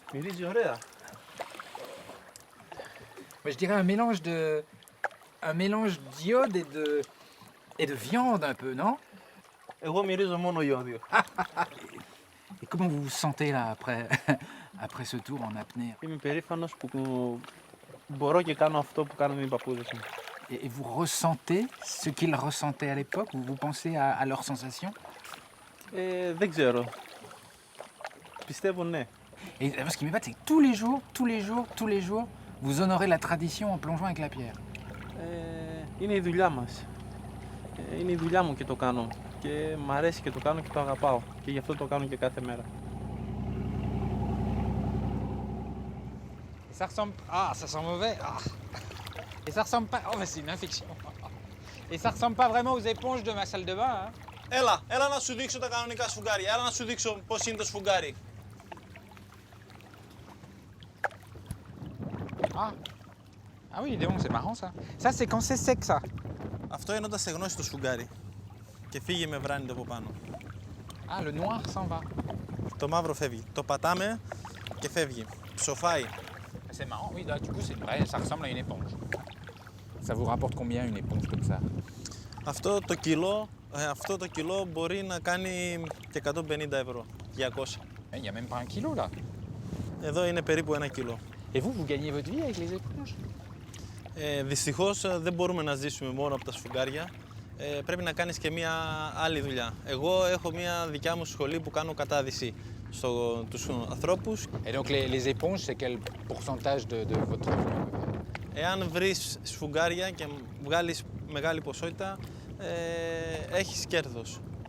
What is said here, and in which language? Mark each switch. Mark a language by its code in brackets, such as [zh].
[el] Μυρίζει ωραία. [fr] Mais je dirais un mélange d'iode et de viande un peu, non? [el] Εγώ μυρίζω μόνο ιόδιο. [fr] Et comment vous vous sentez là après ce tour en apnée? [el] Είμαι περήφανος που μπορώ και κάνω αυτό που κάνουν οι παππούδες μου. [fr] Et vous ressentez ce qu'ils ressentaient à l'époque? Vous pensez à leurs sensations? [el] Δεν ξέρω. Πιστεύω ναι. [fr] Et ce qui m'épate, c'est que tous les jours, vous honorez la tradition en plongeant avec la pierre. [el] Είναι η δουλειά μας. Είναι η δουλειά μου και το κάνω. Και μ' αρέσει και το κάνω και το αγαπάω. Και γι' αυτό το κάνω και κάθε μέρα. [fr] Et ça ressemble... Ah, ça sent mauvais. Ah. Et ça ressemble pas... Oh, mais c'est une infection. Et ça ressemble pas vraiment aux éponges de ma salle de bain, hein? [el] Έλα να σου δείξω τα κανονικά σφουγγάρια. Έλα να σου δείξω πώς είναι το σφουγγάρι. [fr] Ah oui, dis donc, c'est marrant ça. Ça, c'est quand c'est sec, ça. [el] Αυτό είναι όταν στεγνώσει το σφουγγάρι. Και φύγει με βράνιτο από πάνω. [fr] Ah, le noir s'en va. [el] Το μαύρο φεύγει. Το πατάμε και φεύγει. Ψοφάει. [fr] C'est marrant, oui, là, du coup, c'est vrai, ça ressemble à une éponge. Ça vous rapporte combien une éponge comme ça? [el] Αυτό το κιλό μπορεί να κάνει και 150 ευρώ. 200. [fr] Il n'y a même pas un kilo là. [el] Εδώ είναι περίπου 1 κιλό. [fr] Et vous, vous gagnez votre vie avec les éponges? [el] Δυστυχώς δεν μπορούμε να ζήσουμε μόνο από τα σφουγγάρια. Πρέπει να κάνεις και μία άλλη δουλειά. Εγώ έχω μία δικιά μου σχολή που κάνω κατάδυση στους ανθρώπους. [fr] Et donc les éponges, c'est quel pourcentage de votre revenu? [el] Εάν βρεις σφουγγάρια και βγάλεις μεγάλη ποσότητα, έχεις κέρδος.